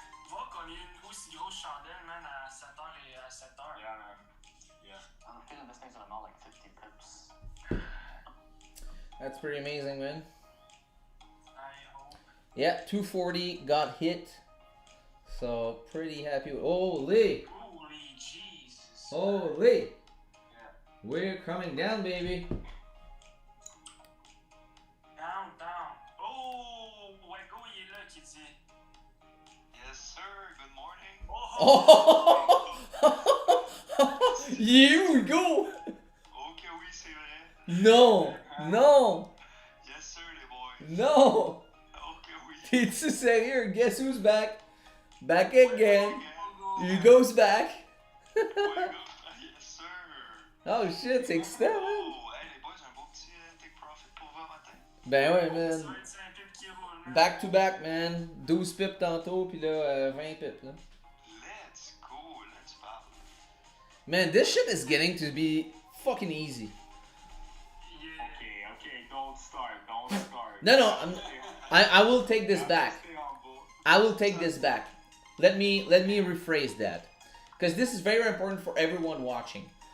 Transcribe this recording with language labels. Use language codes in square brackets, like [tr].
[fr] Va qu'on ait une aussi grosse chandelle, man, à 7h et à 7h. [en] Yeah, man. Yeah. I'm feeling this thing's about like 50 pips. That's pretty amazing, man. I hope. Yeah, 240 got hit. So pretty happy. Holy. Holy Jesus. Holy. Yeah. We're coming down, baby. [fr] Down. Oh, Wego, il est là qui dit. [en] Yes, sir. Good morning. Oh! Oh! Here we go! [fr] Ok, oui, c'est vrai. [en] No! Yes, sir, [fr] les boys. [en] No! [fr] Ok, oui. T'es-tu sérieux? [en] Guess who's back? Back again. He Go. goes back. Yes, sir. [fr] Oh shit, c'est excitant, man. Oh, hey, les boys, un beau petit take profit pour vous matin. Ben ouais, Ça man. va être 5 pips qui roulent, man. [en] Back to back, man. [fr] 12 pips tantôt, puis là, 20 pips, là. [en] Let's go, let's parle. Man, this shit is getting to be fucking easy. Yeah. Okay, don't start. No, I will take this back. Stay humble. I will take this back. Let me rephrase that, because this is very important for everyone watching.